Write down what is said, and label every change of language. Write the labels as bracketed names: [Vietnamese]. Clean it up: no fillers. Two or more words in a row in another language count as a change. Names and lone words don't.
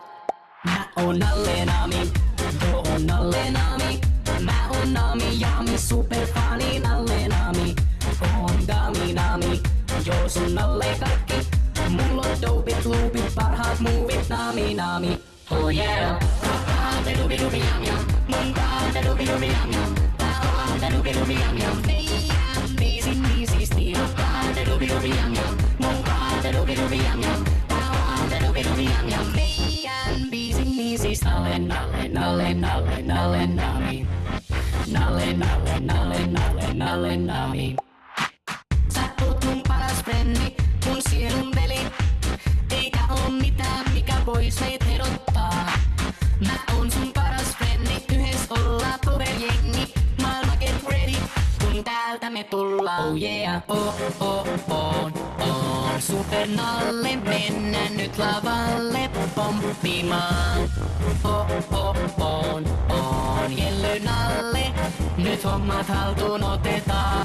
[Finnish] Mä oon Nalle Nami, joo on Nalle Nami. Mä oon Nami Jami, superfani Nalle Nami. Oon Gami Nami, joo sun Nalle Karkki. Mulla on dopit, loopit, parhaat muuvit Nami Nami. [English] Oh yeah. Da dubi dubi yum yum. Mun da dubi dubi yum yum. Da dubi dubi yum yum. Easy easy steal. Da dubi dubi yum yum. Mun da dubi dubi yum yum. Da dubi dubi yum yum. [Finnish] Easy Nalle Nalle Nalle Nalle Nalle Nami. Nalle Nalle Nalle Nalle Nalle Nami. Sä oot mun paras frendi, mun sielun veli. Eikä oo mitään mikä vois meit erottaa. Mä oon sun paras frendi, yhdessä ollaan powerjengi. Maailma [English] get ready, [Finnish] kun täältä me tullaan. [English] Oh yeah, [Finnish] on Super Nalle, mennään nyt lavalle pomppimaan. On Jellö Nalle, nyt hommat haltuun otetaan.